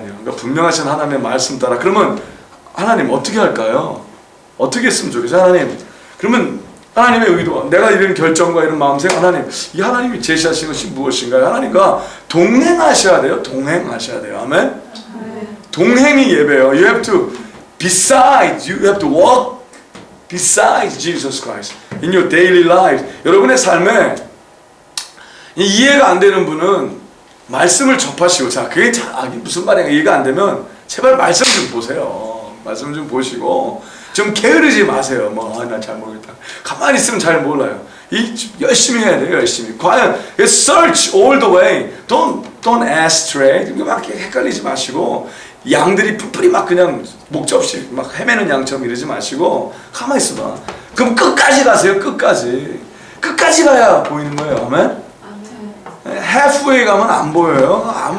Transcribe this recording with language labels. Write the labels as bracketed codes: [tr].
[ko] 그러니까 분명하신 하나님의 말씀 따라. 그러면 하나님 어떻게 할까요? 어떻게 했으면 좋겠어요? 하나님. 그러면 하나님의 의도, 내가 이런 결정과 이런 마음생, 이 하나님이 제시하신 것이 무엇인가요? 하나님과 동행하셔야 돼요. 동행하셔야 돼요. 아멘? 동행이 예배예요. [en] You have to you have to walk beside Jesus Christ in your daily life. [ko] 여러분의 삶에 이해가 안 되는 분은 말씀을 접하시고, 그게 무슨 말인가 이해가 안 되면 제발 말씀 좀 보세요. 말씀 좀 보시고 좀 게으르지 마세요. 나 잘 모르겠다. 가만히 있으면 잘 몰라요. 열심히 해야 돼요. 열심히. 과연 [en] search all the way. Don't astray. [ko] 막 헷갈리지 마시고 양들이 뿔뿔이 막 그냥 목적없이 막 헤매는 양처럼 이러지 마시고 가만히 있어봐. 그럼 끝까지 가세요. 끝까지 가야 보이는 거예요. 아멘. halfway 가면 안 보여요.